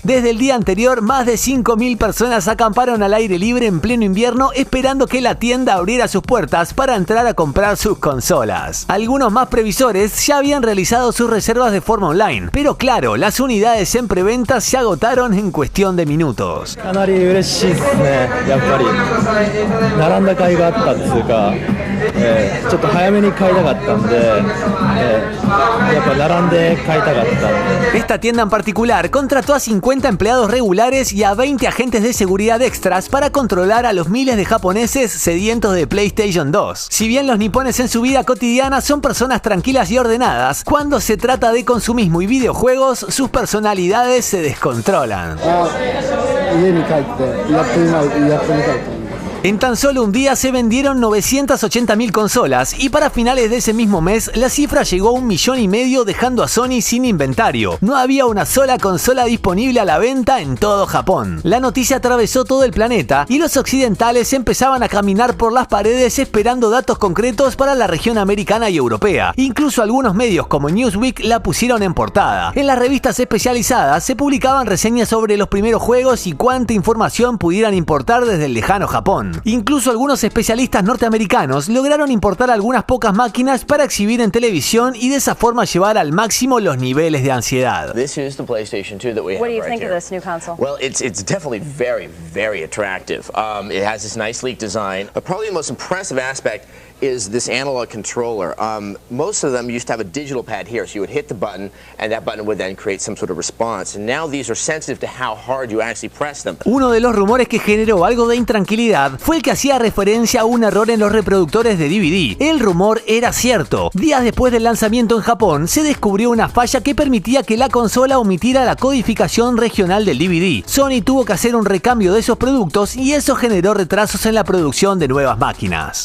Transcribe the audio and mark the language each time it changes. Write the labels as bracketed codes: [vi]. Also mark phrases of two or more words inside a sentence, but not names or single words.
[es] Desde el día anterior, más de 5.000 personas acamparon al aire libre en pleno invierno esperando que la tienda abriera sus puertas para entrar a comprar sus consolas. Algunos más previsores ya habían realizado sus reservas de forma online, pero claro, las unidades en preventa se agotaron en cuestión de minutos. [ja] かなり嬉しいですね、やっぱり並んだ甲斐があったっていうか、ちょっと早めに買いたかったんで、やっぱ並んで買いたかったんで。 [es] Esta tienda en particular contrató a 50 empleados regulares y a 20 agentes de seguridad extras para controlar a los miles de japoneses sedientos de PlayStation 2. Si bien los nipones en su vida cotidiana son personas tranquilas y ordenadas, cuando se trata de consumismo y videojuegos, sus personalidades se descontrolan. [ja] 家に帰ってやってみたいと思う。 [es] En tan solo un día se vendieron 980.000 consolas y para finales de ese mismo mes la cifra llegó a 1,5 millones, dejando a Sony sin inventario. No había una sola consola disponible a la venta en todo Japón. La noticia atravesó todo el planeta y los occidentales empezaban a caminar por las paredes esperando datos concretos para la región americana y europea. Incluso algunos medios como Newsweek la pusieron en portada. En las revistas especializadas se publicaban reseñas sobre los primeros juegos y cuánta información pudieran importar desde el lejano Japón. Incluso algunos especialistas norteamericanos lograron importar algunas pocas máquinas para exhibir en televisión y de esa forma llevar al máximo los niveles de ansiedad. [en] This is the PlayStation 2 that we have. What do you right think here. of this new console? Well, it's definitely very attractive. It has this nice sleek design, but probably the most impressive aspect is this analog controller. Most of them used to have a digital pad here, so you would hit the button and that button would then create some sort of response. And now these are sensitive to how hard you actually press them. [es] Uno de los rumores que generó algo de intranquilidad fue el que hacía referencia a un error en los reproductores de DVD. El rumor era cierto. Días después del lanzamiento en Japón, se descubrió una falla que permitía que la consola omitiera la codificación regional del DVD. Sony tuvo que hacer un recambio de esos productos y eso generó retrasos en la producción de nuevas máquinas.